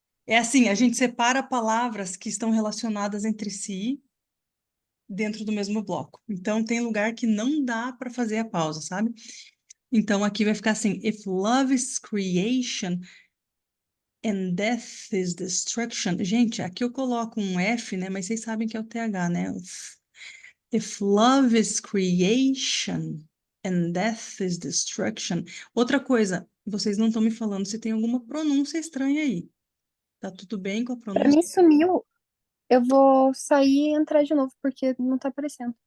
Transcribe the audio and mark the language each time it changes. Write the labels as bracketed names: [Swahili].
[Portuguese] É assim, a gente separa palavras que estão relacionadas entre si dentro do mesmo bloco. Então, tem lugar que não dá para fazer a pausa, sabe? Então, aqui vai ficar assim: [English] If love is creation and death is destruction. [Portuguese] Gente, aqui eu coloco um F, né? Mas vocês sabem que é o TH, né? [English] If love is creation and death is destruction. [Portuguese] Outra coisa, vocês não estão me falando se tem alguma pronúncia estranha aí. Tá tudo bem com a Pra pronúncia? mim sumiu. Eu vou sair e entrar de novo, porque não tá aparecendo.